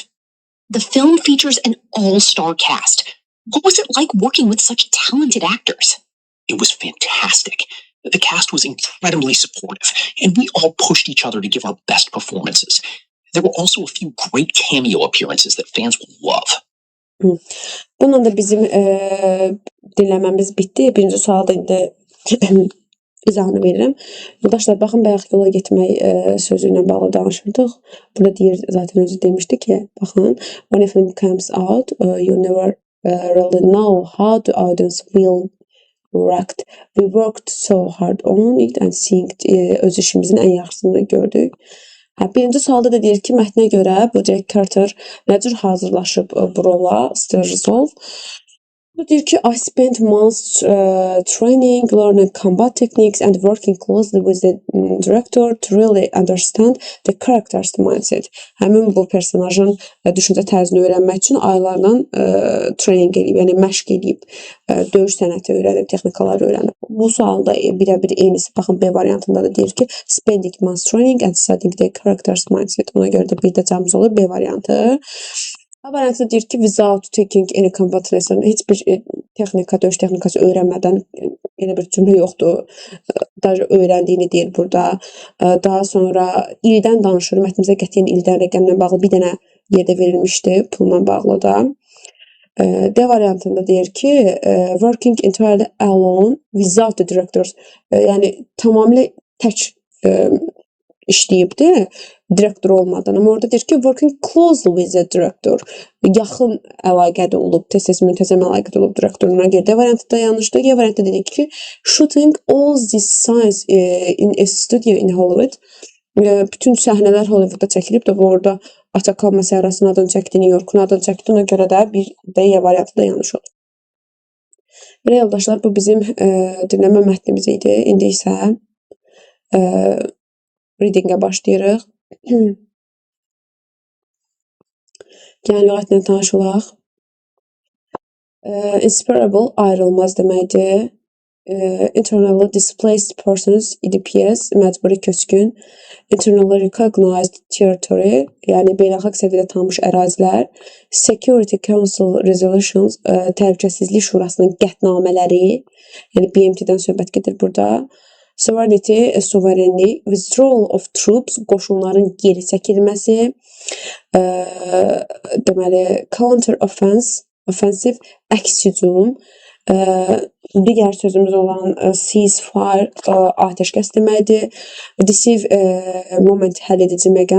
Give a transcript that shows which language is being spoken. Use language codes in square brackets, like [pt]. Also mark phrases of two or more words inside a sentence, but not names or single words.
[en] The film features an all-star cast. What was it like working with such talented actors? It was fantastic. The cast was incredibly supportive, and we all pushed each other to give our best performances. There were also a few great cameo appearances that fans will love. [az] Bununla da bizim dinləməmiz bitdi. Birinci sualda indi izahını verirəm. Yoldaşlar, baxın, bayaq yola getmək sözü ilə bağlı danışırdıq. Burada deyir, zaten özü demişdi ki, baxın, [en] when a film comes out, you never really know how the audience will react. We worked so hard on it and seeing [az] öz işimizin ən yaxşısını gördük. Birinci sualda da deyir ki, mətnə görə bu Jack Carter nə cür hazırlaşıb bu rola, Steel Resolve. Bu deyir ki, [en] I spent months training, learning combat techniques and working closely with the director to really understand the character's mindset. [az] Həmin bu personajın düşüncə tərzini öyrənmək üçün aylarla training edib, yəni məşq edib, döyüş sənəti öyrənib, texnikaları öyrənib. Bu sualda birə-bir eynisi, baxın, B variantında da deyir ki, [en] spending months training and studying the character's mindset. [az] Ona görə də bir də cavabımız olur B variantı. A variantda deyir ki, [en] without taking any combat lesson, [az] heç bir texnika, döyüş texnikası öyrənmədən, elə bir cümlə yoxdur. Daha öyrəndiyini deyir burada. Daha sonra ildən danışır. Mətnimizə qətiyyən ildən rəqəmlə bağlı bir dənə yerdə verilmişdi, pulla bağlı da. D variantında deyir ki, [en] working entirely alone without the directors. [az] Yəni tamamilə tək işləyibdi, direktor olmadan. Amma orada deyir ki, [en] working closely with the director. [az] Yaxın əlaqədə olub, tez-tez müntəzəm əlaqədə olub direktoruna görə. D variantı da yanlışdır. E variantı dedik ki, [en] shooting all these scenes in a studio in Hollywood. [az] Bütün səhnələr Hollywoodda çəkilib də, orada Atacama səhrasının adını çəkdi, New York'un adını çəkdi. Ona görə də bir də E variantı da yanlış olur. Belə yoldaşlar, bu bizim dinləmə mətnimiz idi. İndi isə readingə başlayırıq. Gəlin lüğətlə tanış olaq. Inseparable, ayrılmaz deməkdir. [en] Internally displaced persons, [az] EDPS, məcburi köçkün. [en] Internally recognized territory, [az] yəni beynəlxalq səviyyədə tanınmış ərazilər. [en] Security Council resolutions, [az] təhlükəsizlik şurasının qətnamələri, yəni BMT-dən söhbət gedir burada. Sovereignty, suverenlik. [en] Withdrawal of troops, [az] qoşunların geri çəkilməsi. Deməli, [en] counter offensive, [az] əks hücum. Digər sözümüz olan ceasefire, atəşkəs deməkdir. [en] Deceive moment, [az] həll edici məqam.